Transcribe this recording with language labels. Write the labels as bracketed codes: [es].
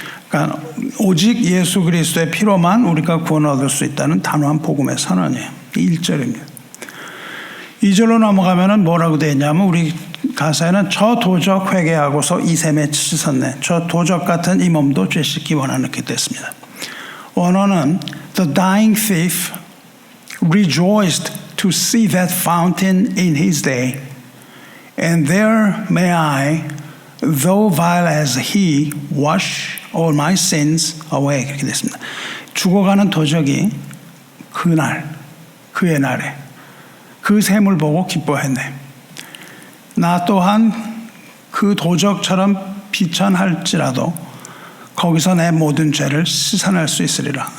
[ko] 그러니까 오직 예수 그리스도의 피로만 우리가 구원을 얻을 수 있다는 단호한 복음의 선언이에요. 1절입니다. 2절로 넘어가면은 뭐라고 되어 있냐면 우리 가사에는 저 도적 회개하고서 이 샘에 치솟네. 저 도적 같은 이 몸도 죄 씻기 원하는 이렇게 됐습니다. 원어는 [en] The dying thief rejoiced to see that fountain in his day, and there may I, though vile as he, wash all my sins away. [ko] 그렇게 됐습니다. 죽어가는 도적이 그날, 그의 날에 그 샘을 보고 기뻐했네. 나 또한 그 도적처럼 비천할지라도 거기서 내 모든 죄를 씻어낼 수 있으리라.